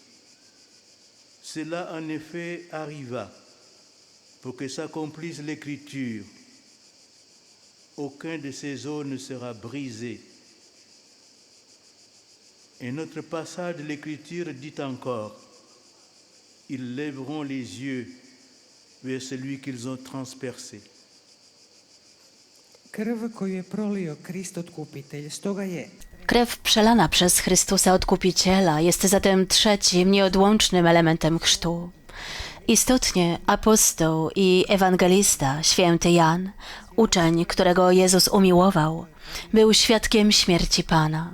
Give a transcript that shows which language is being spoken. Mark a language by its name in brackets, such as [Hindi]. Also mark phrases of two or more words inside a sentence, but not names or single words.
[French] Cela en effet arriva pour que s'accomplisse l'Écriture. Aucun de ces os ne sera brisé. Un autre passage de l'Écriture dit encore: ils lèveront les yeux vers celui qu'ils ont transpercé. [Croatian] Krv koju je prolio Krist Otkupitelj, stoga je [Polish] Krew przelana przez Chrystusa Odkupiciela jest zatem trzecim, nieodłącznym elementem chrztu. Istotnie apostoł i ewangelista święty Jan, uczeń, którego Jezus umiłował, był świadkiem śmierci Pana.